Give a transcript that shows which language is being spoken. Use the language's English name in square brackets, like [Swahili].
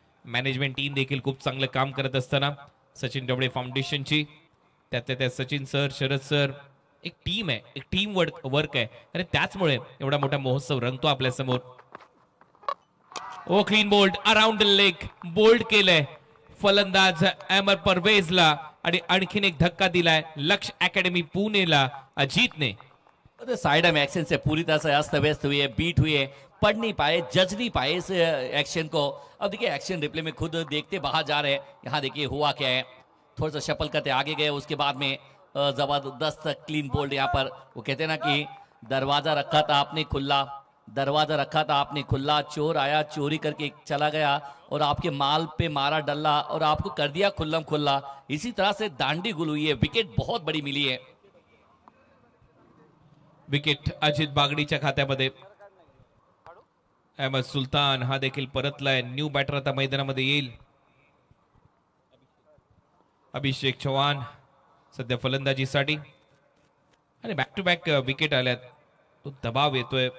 [Marathi] Management team देखील खूप चांगलं काम करत असताना सचिन डबळे फाउंडेशनची, त्यातल्या त्यात सचिन सर, शरद सर, एक टीम आहे, एक टीम वर्क आहे आणि त्याचमुळे एवढा मोठा महोत्सव रंगतो आपल्या समोर. ओ clean bowled around the leg, bold केलंय फलंदाज अमर परवेजला आणि आणखीन एक धक्का दिलाय लक्ष अकॅडमी पुणेला अजितने. [Hindi] साइड में एक्शन से पूरी तरह से अस्त व्यस्त हुई है, बीट हुई है. पढ़ नहीं पाए, जज नहीं पाए इस एक्शन को। अब देखिए एक्शन रिप्ले में खुद देखते बाहर जा रहे हैं। यहाँ देखिए हुआ क्या है, थोड़ा सा शफल करते आगे गए, उसके बाद में जबरदस्त क्लीन बोल्ड। यहाँ पर वो कहते हैं ना कि दरवाजा रखा था आपने खुला, दरवाजा रखा था आपने खुला, चोर आया चोरी करके चला गया और आपके माल पे मारा डल्ला और आपको कर दिया खुल्लम खुल्ला। इसी तरह से दांडी गुल हुई है, विकेट बहुत बड़ी मिली है। [Marathi] विकेट अजित बागडीच्या खात्यामध्ये। अहमद सुलतान हा देखील परतलाय, न्यू बॅटर आता मैदानामध्ये येईल। अभिषेक चव्हाण सध्या फलंदाजीसाठी आणि बॅक टू बॅक विकेट आल्यात, तो दबाव येतोय।